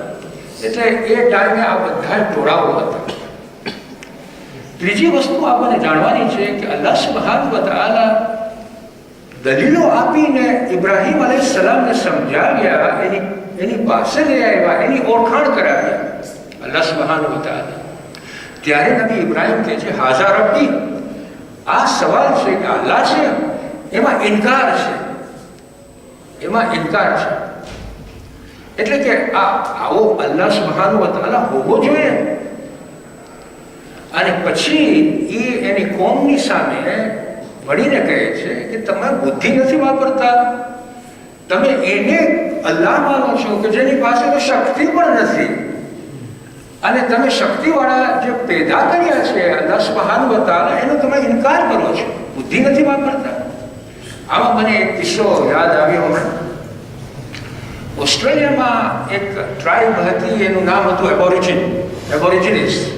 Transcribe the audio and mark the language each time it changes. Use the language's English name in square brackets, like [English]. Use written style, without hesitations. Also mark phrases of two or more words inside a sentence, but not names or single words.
[Gujarati] એટલે એ ટાઈમે આ બધા ટોળાઓ હતા। ત્રીજી વસ્તુ આપણને જાણવાની છે કે [Arabic] الله سبحانه وتعالى [Gujarati] દલીલો આપીને ઇબ્રાહિમ અલૈહિસ્સલામને સમજાવ્યા, એની પાસે લઈ આવ્યા, એની ઓળખાણ કરાવ્યા [Arabic] الله سبحانه وتعالى. [Gujarati] ત્યારે નબી ઇબ્રાહિમ કહે છે [Arabic] هذا ربي. [Gujarati] આ સવાલ છે કિ અલ્લાહ છે એમાં ઇનકાર છે, એમાં ઇનકાર છે, एमां इनकार छे। એટલે કે આવો [Arabic] الله سبحانه وتعالى [Gujarati] હોવો જોઈએ। અને પછી ઈ એની કોમની સામે વળીને કહે છે કિ તમે બુદ્ધિ નથી વાપરતા, તમે એને અલ્લાહ માનો છો કિ જેની પાસે તો શક્તિ પણ નથી, અને તમે શક્તિવાળા જે પેદા કર્યા છે [Arabic] الله سبحانه وتعالى [Gujarati] એનો તમે ઇનકાર કરો છો, બુદ્ધિ નથી વાપરતા। આમાં મને એક કિસ્સો યાદ આવ્યો હમણાં। ઓસ્ટ્રેલિયામાં એક ટ્રાઇબ હતી, એનું નામ હતું એબોરિજિનિસ।